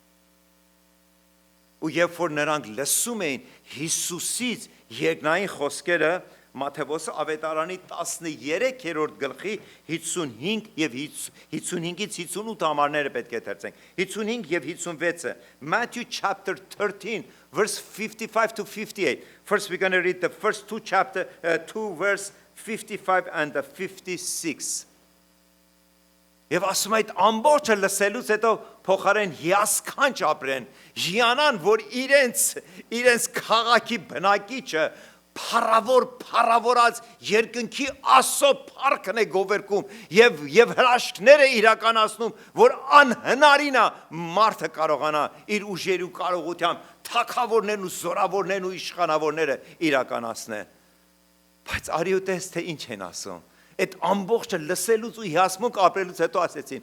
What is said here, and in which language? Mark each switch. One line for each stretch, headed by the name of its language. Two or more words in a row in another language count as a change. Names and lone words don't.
Armenian: Ու երբ որ նրանք լսում էին Հիսուսից երկնային խոսքերը, Մատթեոս ավետարանի 13-րդ գլխի 55 եւ 55-ից 58 համարները պետք է դերցենք։ 55 եւ 56-ը
English: Matthew chapter 13 verse 55 to 58. First we're going to read the first two verse 55 and the 56.
Armenian: Եվ ասում այդ ամբողջը լսելուց հետո փոխարեն հիասքանչ ապրեն, հիանան, որ իրենց քաղաքի բնակիչը փառավորած երկնքի Աստծո փառքն է գովերգում եւ հրաշքները իրականացնում, որ անհնարին է մարդը կարողանա իր ուժերի ու կարողությամբ թագավորներն ու զորավորներն ու իշխանավորները իրականացնել։ Բայց արի ու տես թե ինչ են ասում։ Այդ ամբողջը լսելուց ու հիասմունք ապրելուց հետո ասեցին.